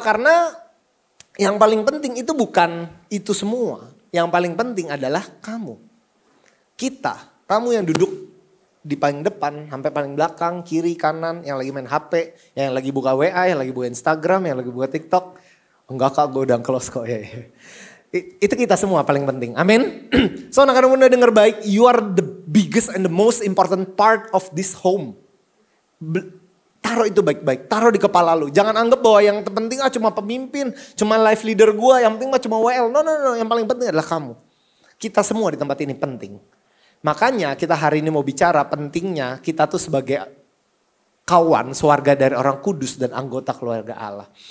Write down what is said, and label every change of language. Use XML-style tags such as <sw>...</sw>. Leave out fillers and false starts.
<id>Karena yang paling penting itu bukan itu semua. Yang paling penting adalah kamu. Kita, kamu yang duduk di paling depan sampai paling belakang, kiri, kanan, yang lagi main HP, yang lagi buka WA, yang lagi buka Instagram, yang lagi buka TikTok. Enggak Kak, gue udah close kok ya. Itu kita semua paling penting. Amin. So anak-anak muda dengar baik,</id> <en>you are the biggest and the most important part of this home.</en> <id>Taruh itu baik-baik, taruh di kepala lu. Jangan anggap bahwa yang terpenting cuma pemimpin, cuma life leader gue, yang penting cuma WL. No, yang paling penting adalah kamu. Kita semua di tempat ini penting. Makanya kita hari ini mau bicara pentingnya kita tuh sebagai kawan, sewarga dari orang kudus dan anggota keluarga Allah.</id>